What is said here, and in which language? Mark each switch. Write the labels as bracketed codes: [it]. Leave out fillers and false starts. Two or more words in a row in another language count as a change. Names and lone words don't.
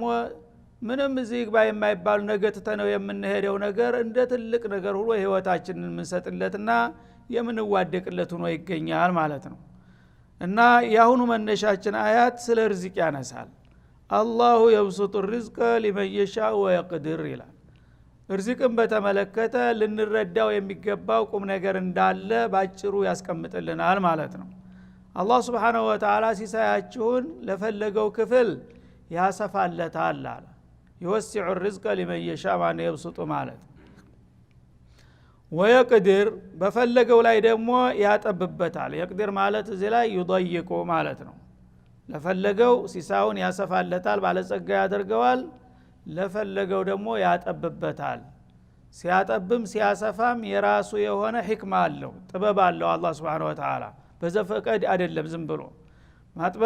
[am] ምንም እዚህ ግባ የማይባል ነገር ተተነው የምንሄደው ነገር እንደ ትልቅ ነገር ሁሉ ህይወታችንን ምንሰጥለትና የምንዋደቅለት ሆኖ ይገኛል ማለት ነው እና ያሁኑ መነሻችን አያት ስለ ርዝቅ ያነሳል [ar] الله يبسط الرزق لمن يشاء ويقدر [am] ይላል ርዝቅን በተመለከተ ልንረዳው የሚገባው ቁም ነገር እንዳለ ባጭሩ ያስቀምጥልናል ማለት ነው አላህ [ar] سبحانه وتعالى [am] ሲሳያችሁን ለፈለገው ክፍል ያሰፋለታል አለ [ar] يوسع الرزق لمن يشاء وان يبسط [am] ማለት ወየቅድር በፈለገው ላይ ደግሞ ያጠብበታል የቅድር ማለት እዚህ ላይ ይضيቁ ማለት ነው ለፈለገው ሲሳውን ያሰፋለታል ባለጸጋ ያደርገዋል ለፈለገው ደግሞ ያጠብበታል ሲያጠብም ሲያሰፋም የራሱ የሆነ ህክማ አለው ጥበብ አለው አላህ [ar] سبحانه وتعالى [am] በዘፈቀድ አይደለም ዝም ብሎ ማጥበብ